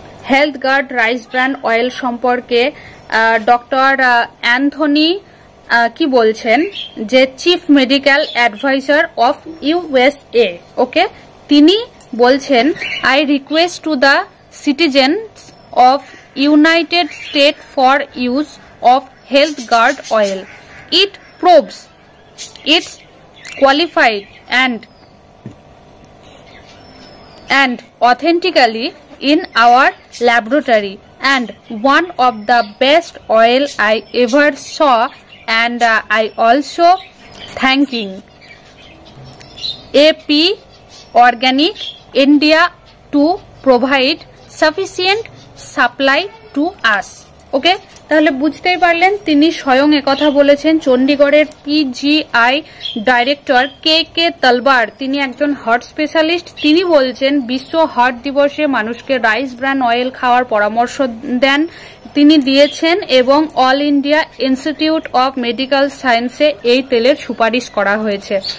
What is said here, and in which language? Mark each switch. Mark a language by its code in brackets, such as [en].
[bn] Health guard rice brand oil সম্পর্কে doctor Anthony কি বলছেন, যে [en] chief medical adviser of USA, [bn] ওকে, তিনি বলছেন, [en] I request to the citizens of United State for use of health guard oil. It proves its qualified and authentically in our laboratory and one of the best oil I ever saw, and I also thanking AP Organic India to provide sufficient supply to us. [bn] ওকে, তাহলে বুঝতেই পারলেন তিনি স্বয়ং একথা বলেছেন। চণ্ডীগড়ের PGI director কে তলবার, তিনি একজন heart specialist. তিনি বলছেন বিশ্ব হার্ট দিবসে মানুষকে রাইস ব্র্যান্ড অয়েল খাওয়ার পরামর্শ দেন, তিনি দিয়েছেন, এবং all India institute of medical সায়েন্সে এই তেলের সুপারিশ করা হয়েছে।